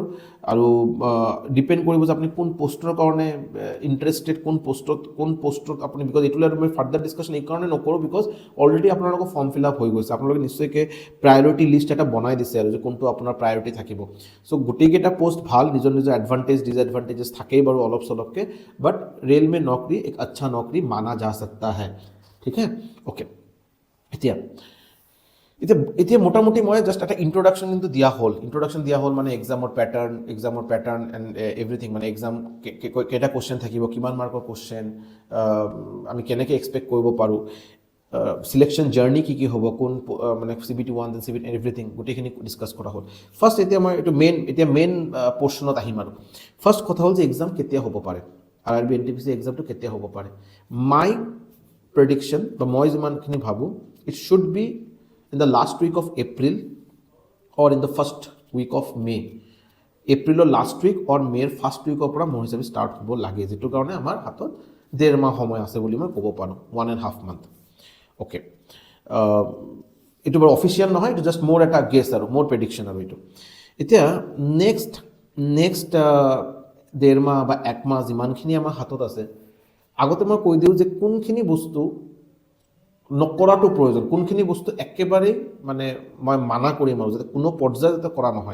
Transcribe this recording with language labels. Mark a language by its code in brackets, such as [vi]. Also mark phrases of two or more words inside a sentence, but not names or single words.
[as] আৰু ডিপেণ্ড কৰিব যে আপুনি কোন পোষ্টৰ কাৰণে ইণ্টাৰেষ্টেড, কোন পোষ্টত আপুনি, বিকজ এইটোলৈ আৰু মই ফাৰ্ডাৰ ডিছকাশ্যন এইকাৰণে নকৰোঁ [en] because already [as] আপোনালোকৰ [en] form fill up [as] হৈ গৈছে, আপোনালোকে নিশ্চয়কৈ [en] priority list [as] এটা বনাই দিছে আৰু যে কোনটো আপোনাৰ প্ৰায়ৰিটি থাকিব। চ' গোটেইকেইটা পোষ্ট ভাল, নিজৰ [en] advantage disadvantages [as] থাকেই বাৰু অলপ চলপকৈ, বাট [hi] रेल में नौकरी एक अच्छा नौकरी माना जा सकता है, ठीक है? [as] অ'কে, এতিয়া এতিয়া মোটামুটি মই জাষ্ট এটা ইন্ট্ৰডাকশ্যন কিন্তু দিয়া হ'ল মানে এক্সামৰ [en] pattern and everything [as] মানে এক্সাম কেইটা কুৱেশ্যন থাকিব, কিমান মাৰ্কৰ কুৱেশ্যন, আমি কেনেকৈ এক্সপেক্ট কৰিব পাৰোঁ, [en] selection journey [as] কি হ'ব, কোন মানে [en] CBT 1 then CBT everything [as] গোটেইখিনি ডিছকাছ কৰা হ'ল। ফাৰ্ষ্ট এতিয়া মই এইটো মেইন পৰ্শ্যনত আহিম আৰু ফাৰ্ষ্ট কথা হ'ল যে এক্সাম কেতিয়া হ'ব পাৰে, RRB NTPC এক্সামটো কেতিয়া হ'ব পাৰে। [en] my prediction [as] বা মই যিমানখিনি ভাবোঁ, [en] It should be in the last week of April or in the first week of May. [as] এপ্ৰিলৰ [en] last week or [as] মে'ৰ ফাৰ্ষ্ট উইকৰ পৰা মোৰ হিচাপে ষ্টাৰ্ট হ'ব লাগে, যিটো কাৰণে আমাৰ হাতত 1.5 মাহ সময় আছে বুলি মই ক'ব পাৰোঁ, 1.5 month। অ'কে, এইটো বাৰু অফিচিয়েল নহয়, এইটো জাষ্ট মোৰ এটা গেছ আৰু মোৰ প্ৰেডিকশ্যন আৰু এইটো। এতিয়া নেক্সট 1.5 মাহ বা 1 মাহ যিমানখিনি আমাৰ হাতত আছে, আগতে মই কৈ দিওঁ যে কোনখিনি বস্তু নকৰাটো প্ৰয়োজন, কোনখিনি বস্তু একেবাৰেই মানে মই মানা কৰিম আৰু যাতে কোনো পৰ্যায়ত যাতে কৰা নহয়।